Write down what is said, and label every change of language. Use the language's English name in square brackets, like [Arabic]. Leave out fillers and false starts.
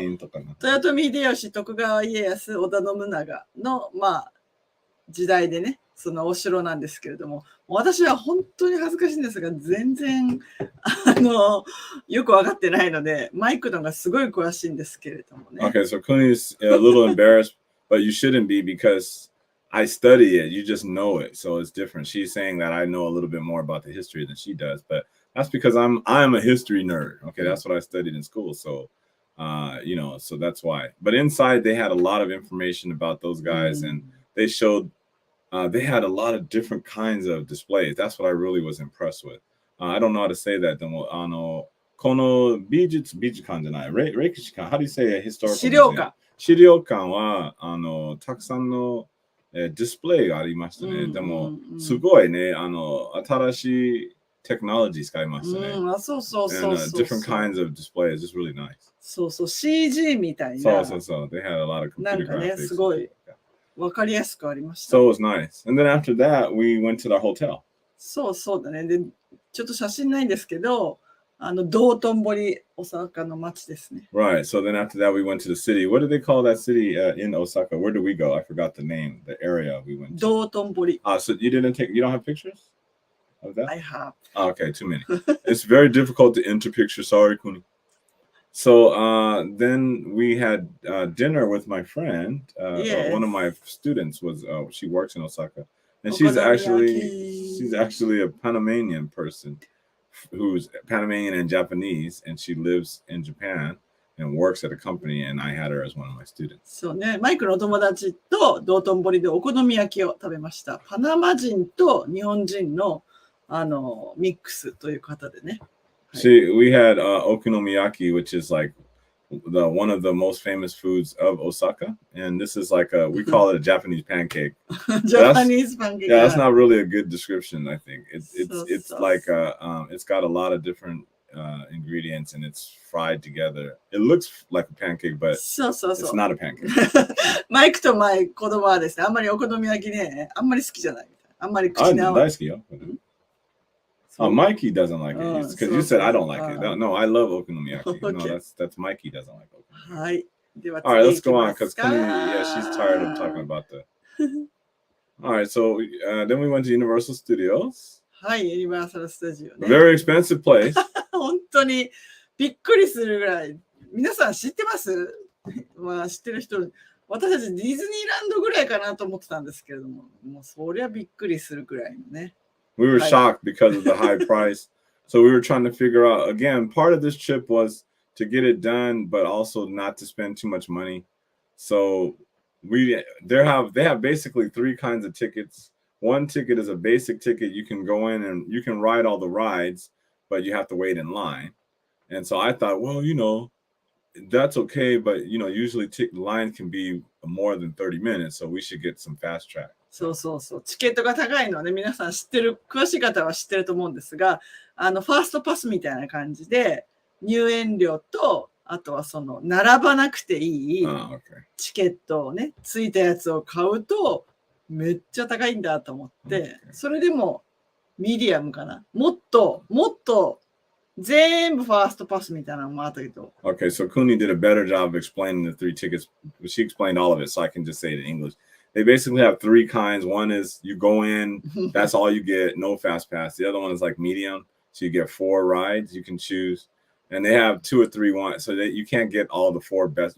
[Japanese] 豊臣秀吉、徳川家康、織田信長の時代でね、そのお城なんですけれども、私は本当に恥ずかしいんですが、全然よく分かってないので、マイクのがすごい詳しいんですけれどもね。 [English] Okay, so Kuni's a little embarrassed, but you shouldn't be because I study it. You just know it, so it's different. She's saying that I know a little bit more about the history than she does, but that's because I'm a history nerd. Okay, that's what I studied in school, so so that's why. But inside they had a lot of information about those guys, and they showed. They had a lot of different kinds of displays. That's what I really was impressed with. I don't know how to say that. [Japanese] Kono Bijukan janai, Reikishikan. [English] How do you say a historical museum? [Japanese] 資料館はたくさんのディスプレイがありましたね。でもすごいね、新しいテクノロジー使いましたね。そうそうそう。 [English] And different kinds of displays. It's really nice. [Japanese] そうそう、CG みたいな。そうそう。 [English] They had a lot of computer graphics. [Japanese] なんかね、すごい。わかりやすくありました。 [English] So it was nice. And then after that, we went to the hotel. [Japanese] そうだね。で、ちょっと写真ないんですけど、道頓堀、大阪の街ですね。 [English] Right. So then after that, we went to the city. What did they call that city in Osaka? Where did we go? I forgot the name, the area we went to. [Japanese] 道頓堀. [English] So you don't have pictures of that? I have. Okay, too many. It's very difficult to enter pictures. Sorry, Kuni. So then we had dinner with my friend. Yes. One of my students she works in Osaka, and she's actually a Panamanian person who's Panamanian and Japanese, and she lives in Japan and works at a company, and I had her as one of my students. [Japanese] そうね、マイクのお友達と道頓堀でお好み焼きを食べました。パナマ人と日本人のミックスという方でね。 [English] We had okonomiyaki, which is like one of the most famous foods of Osaka, and this is like we call it a Japanese pancake. Japanese pancake. Yeah, that's not really a good description. I think it's like it's got a lot of different ingredients and it's fried together. It looks like a pancake, but it's not a pancake. [Japanese] マイクとマイ子供はですね、あんまりお好み焼きね、あんまり好きじゃない。あんまり口に合わない。大好きよ。 [English] Mikey doesn't like it because you said I don't like it. No, I love okonomiyaki. No, that's Mikey doesn't like okonomiyaki. [Japanese] はい。では [English] All right, let's go on because Kuni, yeah, she's tired of talking about the. All right, so then we went to Universal Studios. [Japanese] はい、ユニバーサルスタジオね。 Very expensive place. 本当にびっくりするぐらい。皆さん知ってます？まあ知ってる人、私たちディズニーランドぐらいかなと思ってたんですけれども、もうそりゃびっくりするぐらいのね。 [English] We were shocked because of the high price. So we were trying to figure out, again, part of this trip was to get it done, but also not to spend too much money. So they have basically three kinds of tickets. One ticket is a basic ticket. You can go in and you can ride all the rides, but you have to wait in line. And so I thought, well, that's okay. But, usually lines can be more than 30 minutes. So we should get some fast track. [Japanese] そう。チケットが高いのはね、皆さん知ってる、詳しい方は知ってると思うんですが、ファーストパスみたいな感じで、入園料と、あとは並ばなくていいチケットをね、ついたやつを買うと、めっちゃ高いんだと思って、それでも、ミディアムかな。もっと、全部ファーストパスみたいなのもあったけど。 [English] Okay, so Kuni did a better job of explaining the three tickets. She explained all of it, so I can just say it in English. They basically have three kinds. One is you go in, that's all you get, no fast pass. The other one is like medium, so you get 4 rides you can choose. And they have 2 or 3 ones, so that you can't get all the 4 best.